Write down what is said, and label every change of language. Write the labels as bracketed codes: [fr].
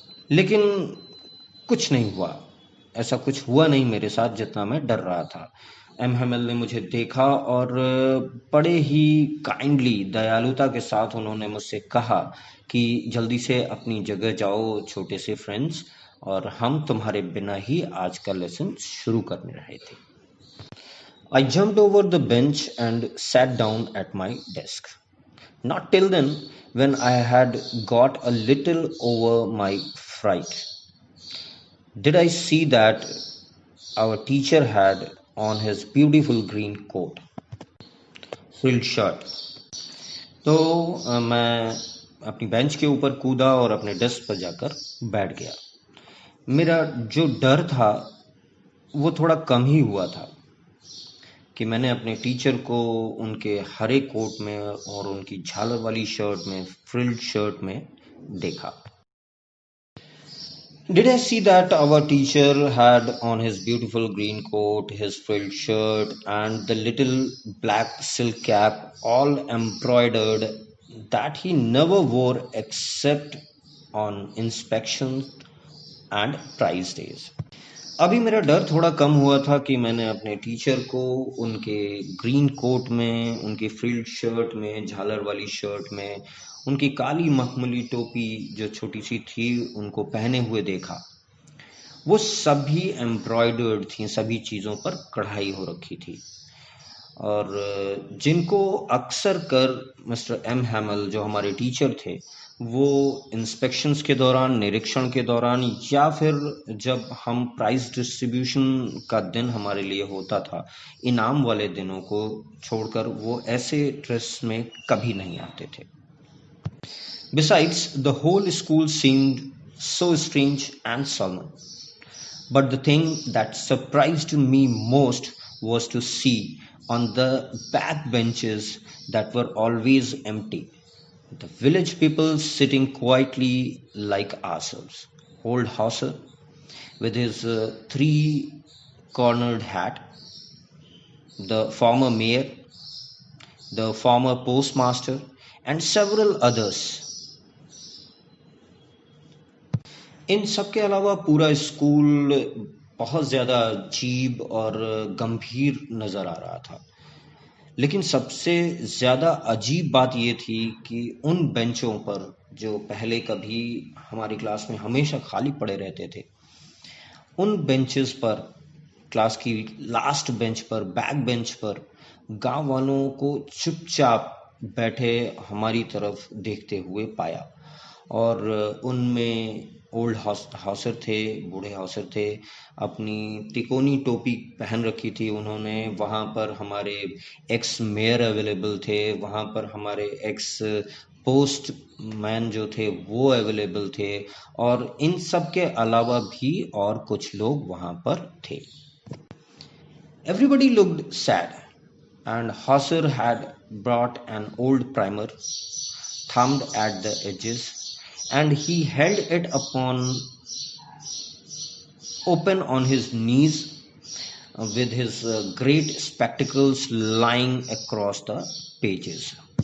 [hi] लेकिन कुछ नहीं हुआ, ऐसा कुछ हुआ नहीं मेरे साथ जितना मैं डर रहा था। एम हैमिल ने मुझे देखा और बड़े ही काइंडली, दयालुता के साथ उन्होंने मुझसे कहा कि जल्दी से अपनी जगह जाओ छोटे से फ्रेंड्स, और हम तुम्हारे बिना ही आज का लेसन शुरू करने रहे थे। [en] I jumped over the bench and sat down at my desk. Not till then, when I had got a little over my fright, did I see that our teacher had on his beautiful green coat, frilled shirt. [hi] तो मैं अपनी bench के ऊपर कूदा और अपने desk पर जाकर बैठ गया। मेरा जो डर था वो थोड़ा कम ही हुआ था कि मैंने अपने टीचर को उनके हरे कोट में और उनकी झालर वाली शर्ट में, फ्रिल्ड शर्ट में देखा। [en] Did I see that our teacher had on his beautiful green coat, his frilled shirt, and the little black silk cap all embroidered that he never wore except on inspection and prize days? [hi] अभी मेरा डर थोड़ा कम हुआ था कि मैंने अपने teacher को उनके ग्रीन कोट में, उनकी फ्रिल्ड शर्ट में, झालर वाली शर्ट में, उनकी काली मखमली टोपी जो छोटी सी थी उनको पहने हुए देखा। वो सभी एम्ब्रॉयडर्ड थी, सभी चीज़ों पर कढ़ाई हो रखी थी, और जिनको अक्सर कर मिस्टर एम हैमिल जो हमारे टीचर थे वो इंस्पेक्शंस के दौरान, निरीक्षण के दौरान, या फिर जब हम प्राइज डिस्ट्रीब्यूशन का दिन हमारे लिए होता था, इनाम वाले दिनों को छोड़कर वो ऐसे ड्रेस में कभी नहीं आते थे। [en] Besides, the whole school seemed so strange and solemn. But the thing that surprised me most was to see on the back benches that were always empty, The village people sitting quietly like ourselves. Old Hauser with his three-cornered hat, the former mayor, the former postmaster, and several others. [hi] इन सब के अलावा पूरा school बहुत ज़्यादा अजीब और गंभीर नज़र आ रहा था। लेकिन सबसे ज़्यादा अजीब बात ये थी कि उन बेंचों पर जो पहले कभी हमारी क्लास में हमेशा खाली पड़े रहते थे, उन बेंचेस पर, क्लास की लास्ट बेंच पर, बैक बेंच पर गांव वालों को चुपचाप बैठे हमारी तरफ देखते हुए पाया। और उनमें ओल्ड हाउसर थे, बूढ़े हाउसर थे, अपनी तिकोनी टोपी पहन रखी थी उन्होंने। वहाँ पर हमारे एक्स मेयर अवेलेबल थे, वहाँ पर हमारे एक्स पोस्ट मैन जो थे वो अवेलेबल थे, और इन सब के अलावा भी और कुछ लोग वहाँ पर थे। [en] Everybody looked sad, and Hauser had brought an old primer, thumbed at the edges, and he held it open on his knees, with his great spectacles lying across the pages.